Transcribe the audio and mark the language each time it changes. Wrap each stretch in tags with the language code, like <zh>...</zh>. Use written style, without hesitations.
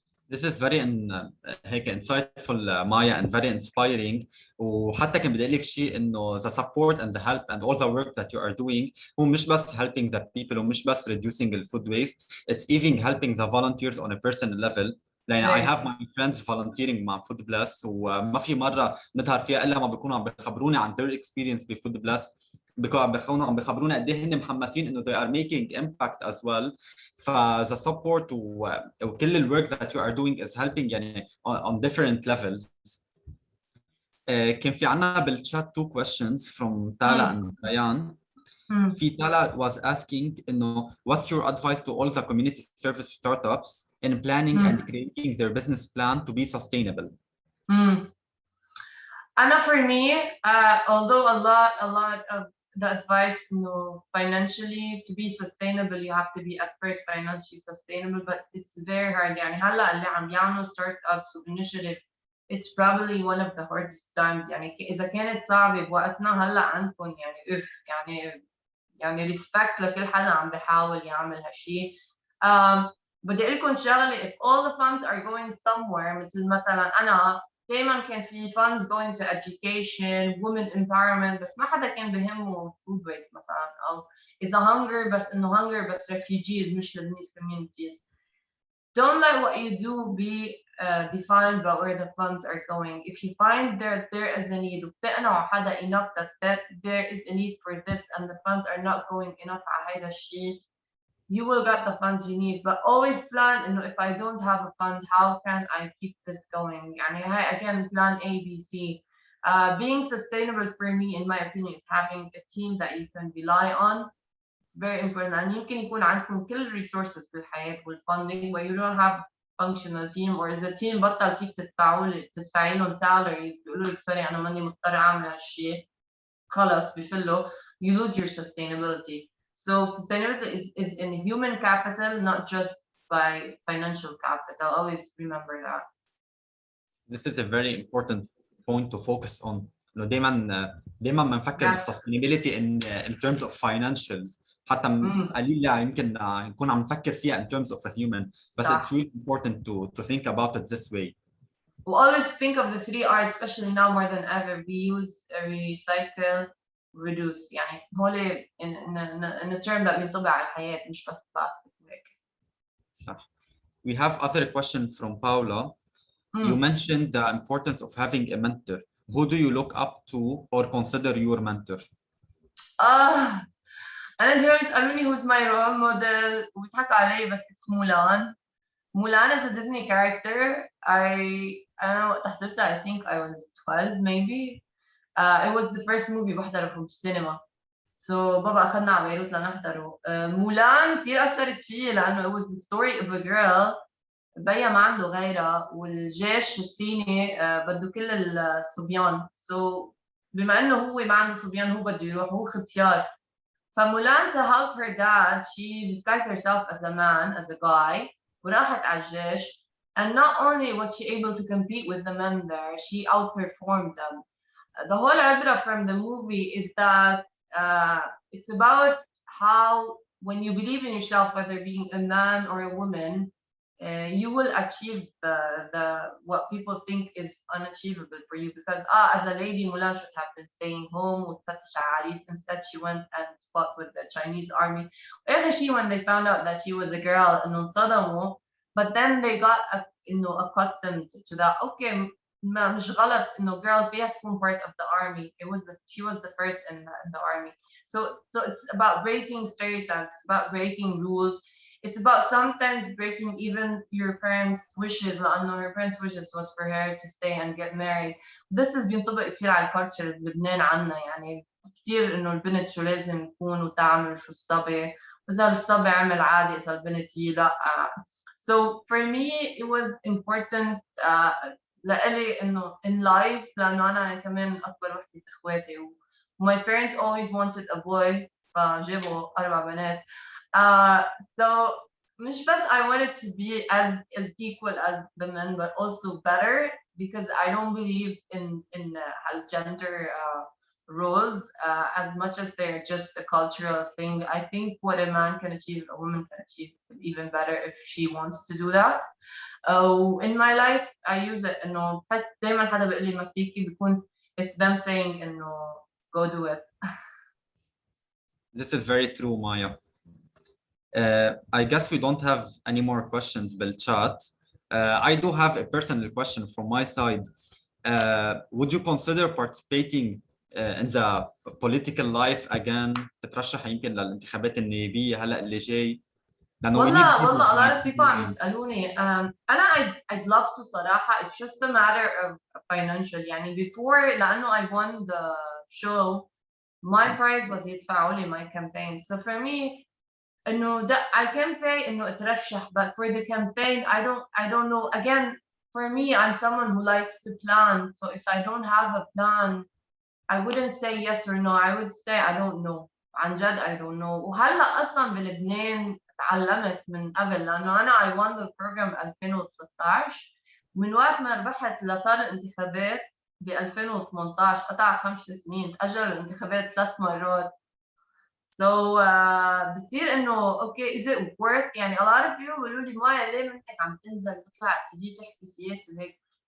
<en>This is very هيك insightful Maya, and very inspiring.</en> <ar>وحتى كان بدي اقول لك شيء انه</ar> <en>the support and the help and all the work that you are doing</en> <ar>هو مش بس</ar> <en>helping the people</en> <ar>ومش بس</ar> <en>reducing the food waste, it's even helping the volunteers on a personal level.</en> <ar>يعني</ar> <en>I have my friends volunteering</en> <ar>مع FoodBlessed, وما في مرة نظهر فيها إلا ما بيكونوا عم بيخبروني عن</ar> <en>their experience</en> <ar>ب FoodBlessed. عم بيخبرونا قد ايه هن محمسين انه</ar> <en>they are making impact as well. the support وكل الwork that you are doing is helping يعني on different levels.</en> <ar>كان في عنا بالchat 2 questions from Tala and Ryan.</ar> <en>في Tala was asking انه what's your advice to all the community service startups in planning and creating their business plan to be sustainable? Mm. And for me, although a lot of the advice, financially to be sustainable, you have to be at first financially sustainable, but it's very hard.</en> <ar>يعني هلا اللي عم يعملوا startups وinitiative,</ar> <en>it's probably one of the hardest times.</en> <ar>يعني إذا كانت صعبة بوقتنا هلا عندكم يعني يعني respect لكل حدا عم بيحاول يعمل هالشيء. بدي أقول لكم شغلة,</ar> <en>if all the funds are going somewhere,</en> <ar>مثلا أنا دايما كان في</ar> <en>funds going to education, women empowerment,</en> <ar>بس ما حدا كان بهمه food waste مثلا, أو إذا hunger بس إنه hunger بس refugees مش Lebanese communities.</ar> <en>Don't let what you do be defined by where the funds are going. If you find there is a need,</en> <ar>وبتقنعوا حدا</ar> <en>enough that there is a need for this and the funds are not going enough</en> <ar>على هيدا الشيء,</ar> <en>you will get the funds you need. But always plan, if I don't have a fund, how can I keep this going? يعني again, plan A, B, C. Being sustainable for me, in my opinion, is having a team that you can rely on. It's very important.</en> <ar>And يمكن يكون عندكم كل resources بالحياة والfunding,</ar> <en>but you don't have functional team, or is a team</en> <ar>بطل فيك تدفعي لهم salaries, بيقولوا لك سوري أنا ماني مضطر أعمل هالشيء, خلص بفلوا,</ar> <en>you lose your sustainability. So sustainability is in human capital, not just by financial capital. Always remember that. This is a very important point to focus on.</en> <ar>إنه دايما ما نفكر</ar> <en>بالsustainability in terms of financials.</en> <ar>حتى قليل يمكن نكون عم نفكر فيها</ar> <en>in terms of a human. But it's really important to think about it this way. We always think of the 3 R's, especially now more than ever. Reuse, recycle, reduce.</en> <ar>يعني هول</ar> <en>in a term that</en> <ar>بينطبق على الحياة, مش بس plastic. صح.</ar> <en>We have other question from Paula. You mentioned the importance of having a mentor. Who do you look up to or consider your mentor?</en> <ar>أنا دايما يسألوني</ar> <en>who's my role model</en> <ar>وبيضحكوا علي, بس</ar> <en>it's Mulan. Mulan is a Disney character.</en> <ar>أنا وقت حضرتها</ar> <en>I think I was 12 maybe. It was the first movie</en> <ar>بحضره في السينما. So بابا أخذنا على بيروت لنحضره. مولان كتير أثرت فيه لأنه</ar> <en>it was the story of a girl</en> <ar>بيا ما عنده غيرها, والجيش الصيني بده كل الصبيان. So بما إنه هو ما عنده صبيان, هو بده يروح, هو ختيار.</ar> <en>فمولان to help her dad, she disguised herself as a man, as a guy,</en> <ar>وراحت على الجيش.</ar> <en>And not only was she able to compete with the men there, she outperformed them. The whole idea from the movie is that it's about how when you believe in yourself, whether being a man or a woman, you will achieve the what people think is unachievable for you. Because as a lady, Mulan should have been staying home with Fatisha. Instead, she went and fought with the Chinese army. When they found out that she was a girl, but then they got accustomed to that.</en> <ar>Okay, مش غلط إنه girl فيها تكون</ar> <en>part of the army. She was the first in the army. So it's about breaking stereotypes, about breaking rules. It's about sometimes breaking even your parents' wishes. لأنه your parents' wishes was for her to stay and get married.</en> <ar>This is بينطبق كتير على الكالتشر بلبنان عنا, يعني كتير إنه البنت شو لازم تكون وتعمل شو الصبي, وإذا الصبي عمل عادي, إذا البنت لا.</ar> <en>So for me, it was important</en> <ar>لإلي إنه</ar> <en>in life,</en> <ar>لأنه أنا كمان أكبر وحدة من إخواتي,</ar> <en>my parents always wanted a boy,</en> <ar>فجابوا 4 بنات.</ar> <en>So</en> <ar>مش بس</ar> <en>I wanted to be as equal as the men, but also better, because I don't believe in gender roles as much as they're just a cultural thing. I think what a man can achieve, a woman can achieve even better if she wants to do that. In my life I use it إنه</en> <ar>بحس دايما حدا بيقول لي ما فيكي,</ar> <en>بيكون it's them saying إنه go do it. This is very true, Maya. I guess we don't have any more questions بالchat. I do have a personal question from my side. Would you consider participating in the political life again?</en> <ar>تترشح يمكن للانتخابات النيابية هلا اللي جاي؟</ar> <en>والله a lot of people</en> <ar>عم يسألوني.</ar> <en>أنا I'd love to صراحة. It's just a matter of financial. يعني before, لأنه I won the show, my prize was</en> <ar>يدفعوا لي</ar> <en>my campaign. So for me, إنه I can pay</en> <ar>إنه أترشح,</ar> <en>but for the campaign I don't know. Again, for me, I'm someone who likes to plan. So if I don't have a plan, I wouldn't say yes or no. I would say I don't know.</en> <ar>عن جد</ar> <en>I don't know.</en> <ar>وهلا اصلا بلبنان تعلمت من قبل لانه انا</ar> <en>I won the program</en> <ar>2013 من وقت ما ربحت لصار الانتخابات ب 2018 قطع 5 سنين تأجل الانتخابات 3 مرات. So بتصير انه اوكي</ar> <en>is it worth</en> <ar>يعني a lot of people بيقولوا لي مايا ليه منك عم تنزل تطلع تي في تحكي سياسه وهيك.</ar>